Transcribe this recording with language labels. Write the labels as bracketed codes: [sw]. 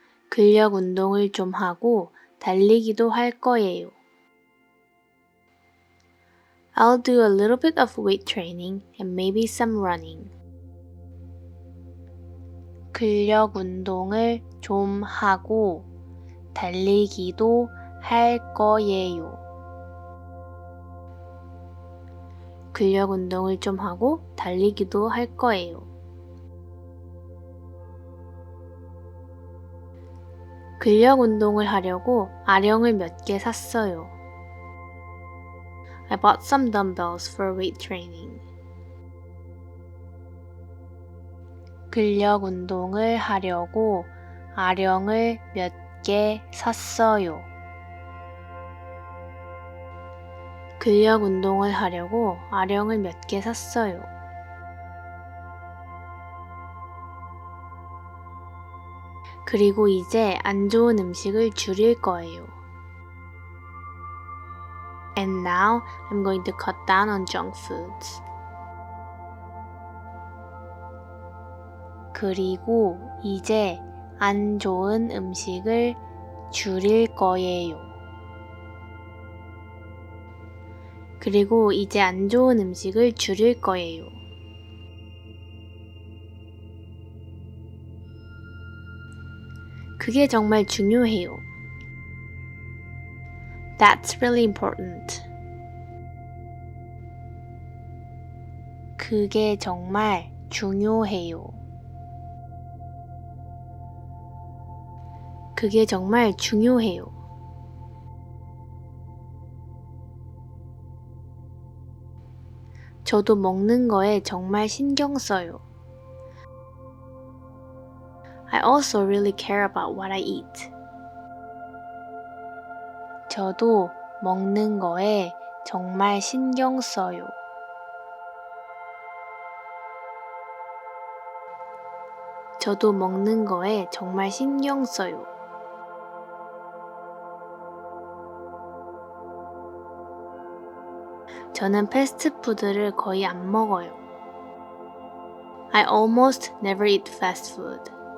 [ko] 근력 운동을 좀 하고 달리기도 할 거예요. [en] I'll do a little bit of weight training and maybe some running. [ko] 근력 운동을 좀 하고 달리기도 할 거예요. 근력 운동을 좀 하고 달리기도 할 거예요. 근력 운동을 하려고 아령을 몇 개 샀어요. [en] I bought some dumbbells for weight training. [ko] 근력 운동을 하려고 아령을 몇 개 샀어요. 근력 운동을 하려고 아령을 몇 개 샀어요. 그리고 이제 안 좋은 음식을 줄일 거예요. [en] And now I'm going to cut down on junk foods. [ko] 그리고 이제 안 좋은 음식을 줄일 거예요. 그리고 이제 안 좋은 음식을 줄일 거예요. 그게 정말 중요해요. [en] That's really important. [ko] 그게 정말 중요해요. 그게 정말 중요해요. 저도 먹는 거에 정말 신경 써요. [en] I also really care about what I eat. [ko] 저도 먹는 거에 정말 신경 써요. 저도 먹는 거에 정말 신경 써요. 저는 패스트푸드를 거의 안 먹어요. [en] I almost never eat fast food.